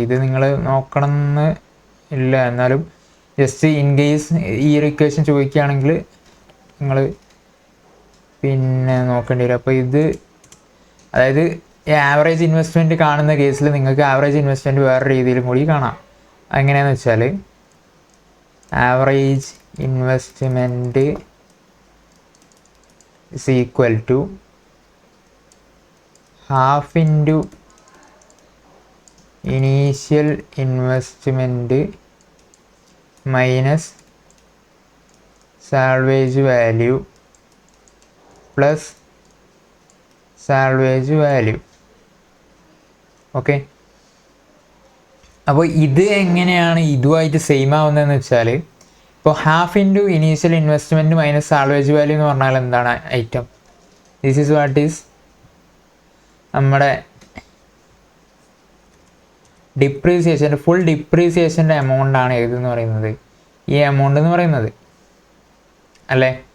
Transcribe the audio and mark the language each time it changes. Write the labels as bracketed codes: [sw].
[ml] ഇത് നിങ്ങൾ നോക്കണം എന്ന് ഇല്ല, എന്നാലും ജസ്റ്റ് ഇൻ കേസ് ഈ ഒരു ഇക്വേഷൻ ചോദിക്കുകയാണെങ്കിൽ നിങ്ങൾ പിന്നെ നോക്കേണ്ടി വരും. അപ്പോൾ ഇത് അതായത് ആവറേജ് ഇൻവെസ്റ്റ്മെൻറ്റ് കാണുന്ന കേസിൽ നിങ്ങൾക്ക് ആവറേജ് ഇൻവെസ്റ്റ്മെൻറ്റ് വേറെ രീതിയിലും കൂടി കാണാം. എങ്ങനെയാണെന്ന് വെച്ചാൽ [en] Average investment is equal to half into initial investment minus salvage value plus salvage value. Okay, [ml] അപ്പോൾ ഇത് എങ്ങനെയാണ് ഇതുമായിട്ട് സെയിം ആവുന്നതെന്ന് വെച്ചാൽ, ഇപ്പോൾ half into initial investment minus salvage value എന്ന് പറഞ്ഞാൽ എന്താണ് item? [en] this is what is [ml] നമ്മുടെ ഡിപ്രീസിയേഷൻ്റെ ഫുൾ ഡിപ്രീസിയേഷൻ്റെ എമൗണ്ടാണ് ഏതെന്ന് പറയുന്നത്, ഈ എമൗണ്ട് എന്ന് പറയുന്നത് അല്ലേ.